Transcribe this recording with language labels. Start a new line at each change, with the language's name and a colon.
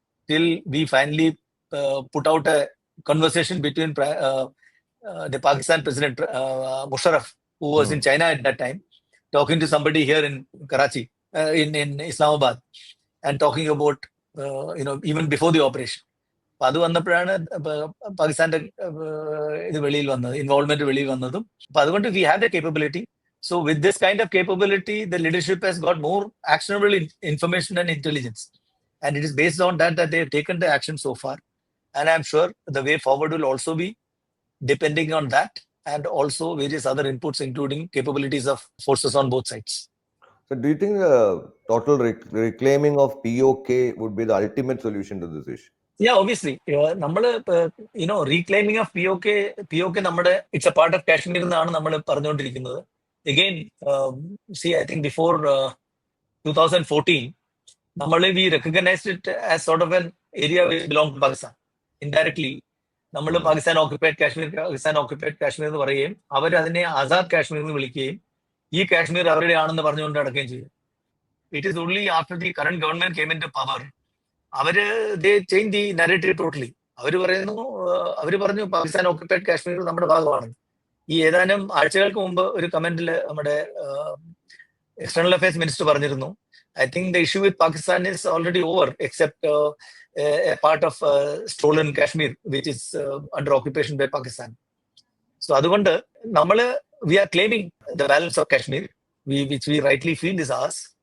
English: Till we finally put out a conversation between the Pakistan President Musharraf, who was in China at that time, talking to somebody here in Karachi, in Islamabad, and talking about even before the operation.
Malayalam: അപ്പൊ അത് വന്നപ്പോഴാണ് പാകിസ്ഥാന്റെ ഇത് വെളിയിൽ വന്നത്, involvement വെളിയിൽ വന്നതും. അപ്പൊ അതുകൊണ്ട്
English: we have the capability. So with this kind of capability, the leadership has got more actionable information and intelligence, and it is based on that they have taken the action so far. And I'm sure the way forward will also be depending on that, and also various other inputs, including capabilities of forces on both sides. So do you think the total reclaiming of POK would be the ultimate solution to this issue? Yeah, obviously.
Malayalam: നമ്മള് reclaiming of POK നമ്മുടെ
English: it's a part of
Malayalam: Kashmir എന്നാണ് നമ്മൾ പറഞ്ഞുകൊണ്ടിരിക്കുന്നത്.
English: Again, see, I think before 2014, we recognized it as sort of an area which belonged to Pakistan. Indirectly, Pakistan occupied Kashmir
Malayalam: എന്ന് പറയുകയും അവർ അതിനെ ആസാദ് കാശ്മീർ എന്ന് വിളിക്കുകയും ഈ കാശ്മീർ അവരുടെ ആണെന്ന് പറഞ്ഞുകൊണ്ട് നടക്കുകയും ചെയ്തു.
English: It is only after the current government came into power, they changed the narrative totally.
Malayalam: അവർ പറഞ്ഞു പാകിസ്ഥാൻ ഓക്യുപ്പൈഡ് കാശ്മീർ നമ്മുടെ ഭാഗമാണ്. ഈ ഏതാനും ആഴ്ചകൾക്ക് മുമ്പ് ഒരു കമന്റിൽ നമ്മുടെ എക്സ്റ്റേണൽ അഫയേഴ്സ് മിനിസ്റ്റർ പറഞ്ഞിരുന്നു,
English: I think the issue with Pakistan is already over, except a part of stolen Kashmir, which is under occupation by Pakistan. So അതുകൊണ്ട് we are claiming the balance of Kashmir, which we rightly feel is ours.